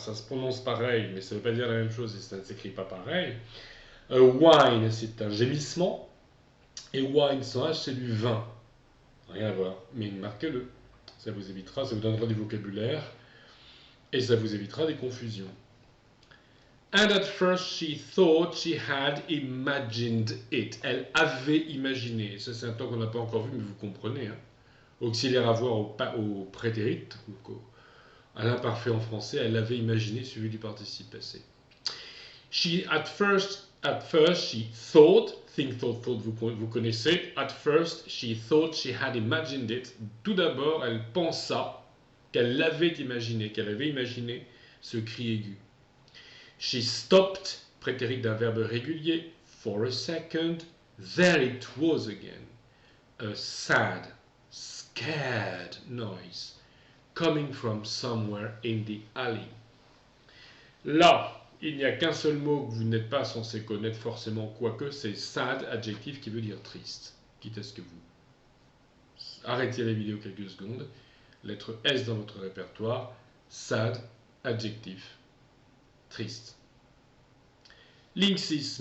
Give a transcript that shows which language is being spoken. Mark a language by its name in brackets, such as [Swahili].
[French] Ça se prononce pareil, mais ça ne veut pas dire la même chose et ça ne s'écrit pas pareil. Wine, c'est un gémissement. Et wine sans H, c'est du vin. Rien à voir. Mais marquez-le. Ça vous évitera, ça vous donnera du vocabulaire. Et ça vous évitera des confusions. [English] And at first she thought she had imagined it. [French] Elle avait imaginé. Ça, c'est un temps qu'on n'a pas encore vu, mais vous comprenez. Hein. Auxiliaire à voir au prétérit, à l'imparfait en français, elle avait imaginé suivi du participe passé. [English] At first, she thought, think, thought, [French] vous connaissez. [English] At first, she thought she had imagined it. [French] Tout d'abord, elle pensa qu'elle l'avait imaginé, ce cri aigu. [English] She stopped, [French] prétérit d'un verbe régulier, [English] for a second. There it was again. A sad, scared noise coming from somewhere in the alley. [French] Là, il n'y a qu'un seul mot que vous n'êtes pas censé connaître forcément, quoique c'est sad, adjectif qui veut dire triste. Quitte à ce que vous arrêtiez la vidéo quelques secondes. Lettre S dans votre répertoire. Sad, adjectif, triste. Ligne 6.